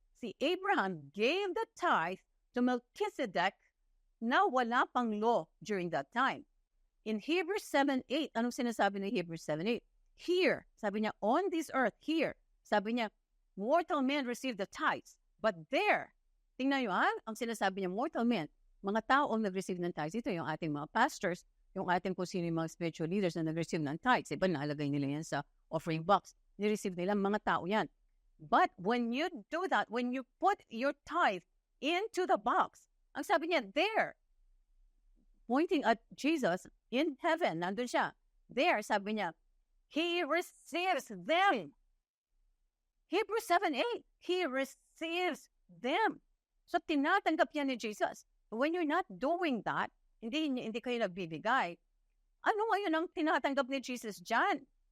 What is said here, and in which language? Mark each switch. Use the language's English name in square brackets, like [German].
[English] Si Abraham gave the tithe to Melchizedek [Filipino] na wala pang [English] law during that time. In Hebrews 7:8, [Filipino] anong sinasabi ng [English] Hebrews 7:8? Here, [Filipino] sabi niya, [English] on this earth, here, sabi niya, mortal men receive the tithes, but there, [Filipino] tingnan nyo ang sinasabi niya, [English] mortal men, [Filipino] mga tao ang nag-receive ng tithes. Ito yung ating mga pastors, yung ating kung sino yung mga spiritual leaders na nag-receive ng tithes. Iba, nalagay nila yan sa offering box. Ni-receive nila, mga tao yan. [English] But when you do that, when you put your tithe into the box, [Filipino] ang sabi niya, [English] there, pointing at Jesus in heaven, [Filipino] nandun siya. [English] There, [Filipino] sabi niya, [English] He receives them. Hebrews 7:8, He receives them. [Filipino] So, tinatanggap niya ni Jesus. [English] When you're not doing that, [Filipino] hindi kayo nagbibigay, ano ngayon ang tinatanggap ni Jesus dyan?